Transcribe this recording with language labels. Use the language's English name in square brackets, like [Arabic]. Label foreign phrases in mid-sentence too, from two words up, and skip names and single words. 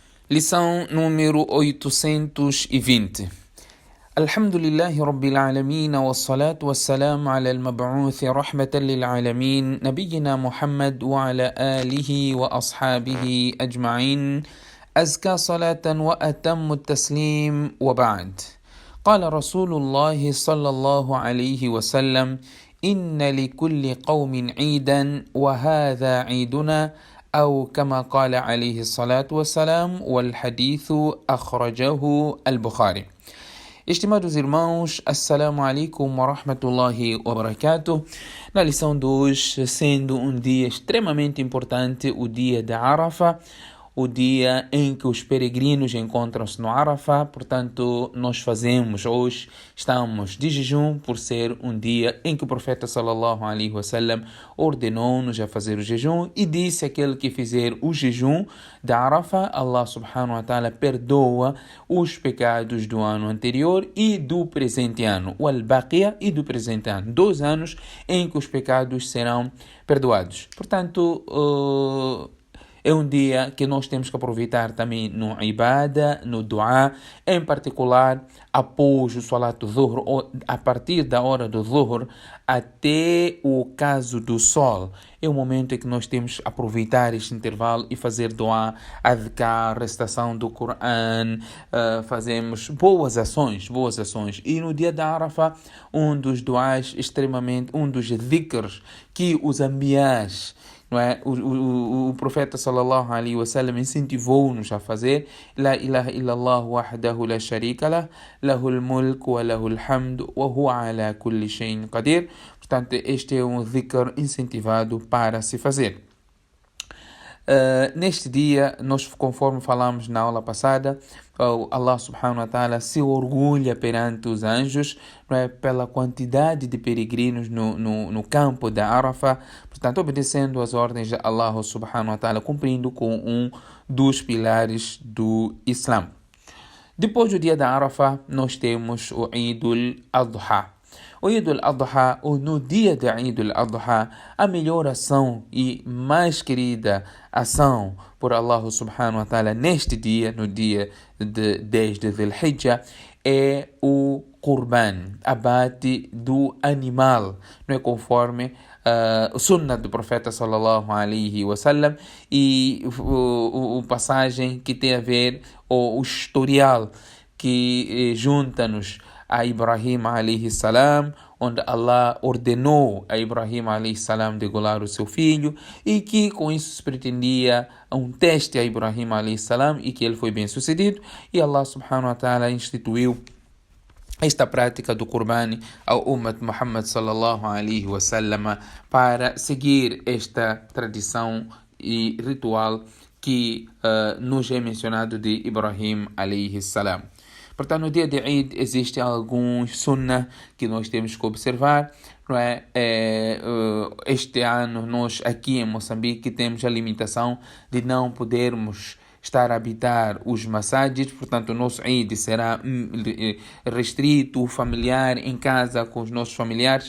[Portuguese] Lição número 820. [Arabic] الحمد لله رب العالمين والصلاة والسلام على المبعوث رحمة للعالمين نبينا محمد وعلى آله وأصحابه أجمعين أزكى صلاة وأتم التسليم وبعد. قال رسول الله صلى الله عليه وسلم: إن لكل قوم عيدا وهذا عيدنا، أو كما قال عليه الصلاة والسلام، والحديث أخرجه البخاري. [Portuguese] Estimados irmãos, [Arabic] السلام عليكم ورحمة الله وبركاته. [Portuguese] Na lição de hoje, sendo um dia extremamente importante, o dia da Arafah, o dia em que os peregrinos encontram-se no Arafah. Portanto, nós estamos de jejum por ser um dia em que o profeta [Arabic] صلى الله عليه وسلم [Portuguese] ordenou-nos a fazer o jejum e disse: aquele que fizer o jejum da Arafah, [Arabic] الله سبحانه وتعالى [Portuguese] perdoa os pecados do ano anterior e do presente ano, o al-Baqiya, e do presente ano, 2 anos em que os pecados serão perdoados. Portanto, é um dia que nós temos que aproveitar também no Ibadah, no Dua, em particular após o Salat do Zuhr, ou a partir da hora do Zuhr até o ocaso do sol. É o momento em que nós temos que aproveitar este intervalo e fazer Dua, adhkar, recitação do Coran, fazemos boas ações. E no dia da Arafah, um dos duas um dos dhikrs que os anbiyás, não é? O profeta [Arabic] صلى الله عليه وسلم [Portuguese] incentivou-nos a fazer: [Arabic] لا إله إلا الله وحده لا شريك له، له الملك وله الحمد وهو على كل شيء قدير. [Portuguese] Portanto, este é um dhikr incentivado para se fazer. Neste dia, nós, conforme falamos na aula passada, [Arabic] الله سبحانه وتعالى [Portuguese] se orgulha perante os anjos, não é, pela quantidade de peregrinos no campo da Arafah, portanto, obedecendo às ordens de [Arabic] الله سبحانه وتعالى, [Portuguese] cumprindo com um dos pilares do Islã. Depois do dia da Arafah, nós temos o Eid al-Adha. O Eid al-Adha, ou no dia de Eid al-Adha, a melhor ação e mais querida ação por [Arabic] الله سبحانه وتعالى [Portuguese] neste dia, no dia de 10 de Dhul-Hijjah, é o Qurban, abate do animal, não é, conforme o sunnah do profeta [Arabic] صلى الله عليه وسلم, [Portuguese] e o passagem que tem a ver, o historial que junta-nos a Ibrahim [Arabic] عليه السلام, [Portuguese] onde Allah ordenou a Ibrahim [Arabic] عليه السلام [Portuguese] degolar o seu filho, e que com isso se pretendia um teste a Ibrahim [Arabic] عليه السلام, [Portuguese] e que ele foi bem sucedido, e [Arabic] الله سبحانه وتعالى [Portuguese] instituiu esta prática do Qurban ao [Arabic] أمة محمد صلى الله عليه وسلم [Portuguese] para seguir esta tradição e ritual que nos é mencionado de Ibrahim [Arabic] عليه السلام. [Portuguese] Portanto, no dia de Eid existem alguns sunnah que nós temos que observar, não é? Este ano, nós aqui em Moçambique temos a limitação de não podermos estar a habitar os masajid, portanto o nosso Eid será restrito, familiar, em casa com os nossos familiares.